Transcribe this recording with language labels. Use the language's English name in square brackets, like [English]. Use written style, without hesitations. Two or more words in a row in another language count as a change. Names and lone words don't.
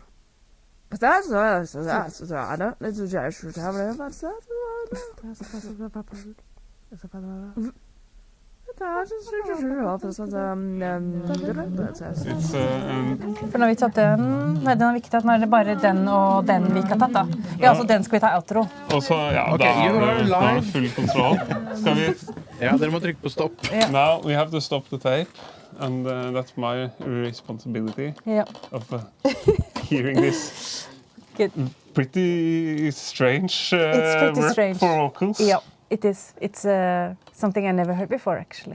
[English] But that's I don't need to judge you. [Norwegian] For når vi tatt den, den er viktig at nå er det bare den og den vi ikke har tatt da. Ja, altså den skal vi ta outro. Og så, ja, Okay, da [English] you are [Norwegian] har vi [English] live. [Norwegian] full kontroll. Skal vi... Ja, dere må trykke på stopp. [English] Now we have to stop the tape, and that's my responsibility of hearing this Good. pretty strange It's pretty work strange. for vocals. Yeah, it is. It's something I never heard before, actually.